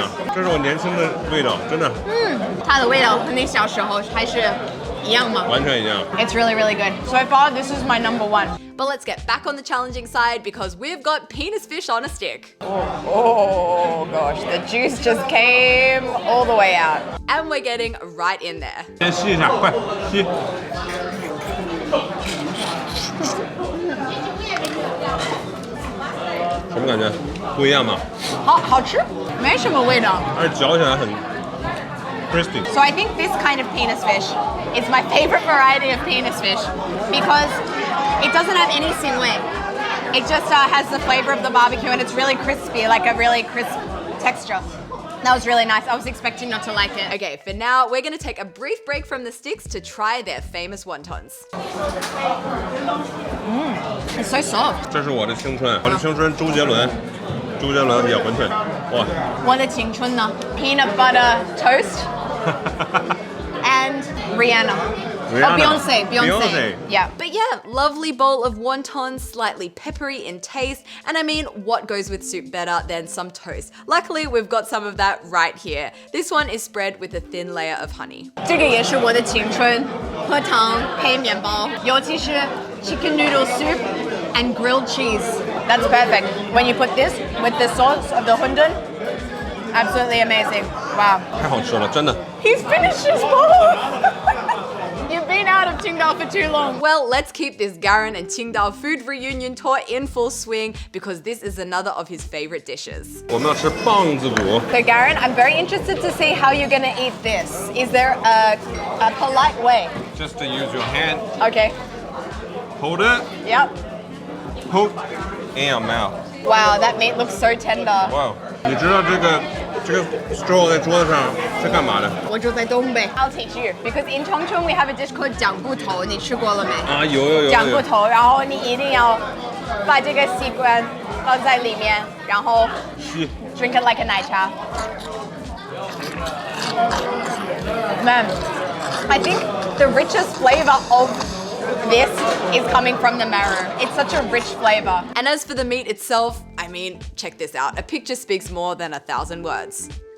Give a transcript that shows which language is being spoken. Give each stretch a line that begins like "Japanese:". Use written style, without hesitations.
Chinese: 讲，这是我年轻的味道，真的。它的味道和你小时候还是一样吗？完全一样。
English: It's really, really good. So far, this is my number one. But let's get back on the challenging side because we've got penis fish on a stick. Oh gosh, the juice just came all the way out. And we're getting right in there.
Chinese: 先吸一下，快吸。什么感觉？不一样吗？好吃，没什么味道。而且嚼起来很 crispy。
English: So I think this kind of penis fish is my favorite variety of penis fish because it doesn't have any sinway. It just has the flavor of the barbecue and it's really crispy, like a really crisp texture. That was really nice. I was expecting not to like it. Okay, for now, we're gonna take a brief break from the sticks to try their famous wontons. It's so soft.
Chinese: 这是我的青春，我的青春，周杰伦也馄饨，哇！我的青春呢
English: peanut butter toast and Rihanna. Oh, Beyonce. Yeah. But yeah, lovely bowl of wontons, slightly peppery in taste. And I mean, what goes with soup better than some toast? Luckily, we've got some of that right here. This one is spread with a thin layer of honey.
Chinese: 这个也是我的青春，喝汤配面包，尤其是
English: chicken noodle soup and grilled cheese. That's perfect. When you put this with the sauce of the hundun, absolutely amazing. Wow.
Chinese: 太好吃了，真的。
English: He's finished his bowl. You've been out of Qingdao for too long. Well, let's keep this Garen and Qingdao food reunion tour in full swing because this is another of his favorite dishes.
Chinese: 我们要吃棒子骨。
English: So Garen, I'm very interested to see how you're gonna eat this. Is there a polite way? Just to use your hand, Okay. hold it, Yep. poke in your mouth. Wow, that meat looks so tender. Wow.
Chinese: 你知道这个 straw 在桌子上是干嘛的？我住在东北。
English: I'll teach you because in Chongqing we have a dish called
Chinese: 讲骨头，你吃过了没？啊，有。讲骨头，然后你一定要把这个吸管放在里面，然后
English: drink it like a
Chinese: 奶茶。
English: Man, I think the richest flavor of this is coming from the marrow. It's such a rich flavor. And as for the meat itself, I mean, check this out. A picture speaks more than 1,000 words.